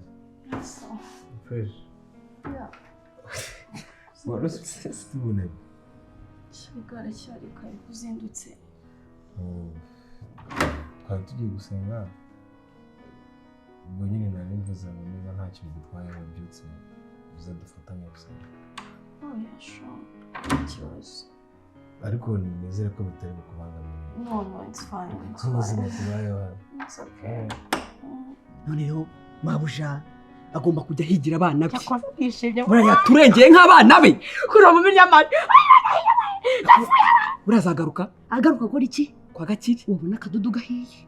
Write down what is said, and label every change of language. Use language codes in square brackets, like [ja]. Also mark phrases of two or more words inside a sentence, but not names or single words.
[tr] Nasıl? Fresh. Ya. Nasıl bu ne? [rw] Igare cyari kare kuzindutse. Twari tugiye gusenga. Ubwo nyine nari mvuze ngo niba nta kintu gitwaye wabyutse uza dufatanye gusenga. Oya sho. Ikibazo. Ariko nizere ko bitari kubangamira. [en] No, it's fine. [rw] Ubuzima tubayeho. [en] It's okay. [rw] Noneho mabuja agomba kujya higira abana be. Yakwishimye. Buriya turengeye nk'abana be. Kura mu miryamani. Urazagaruka? Agaruka kuri iki? Kwa Gakire. Ubona akadudu gahiye.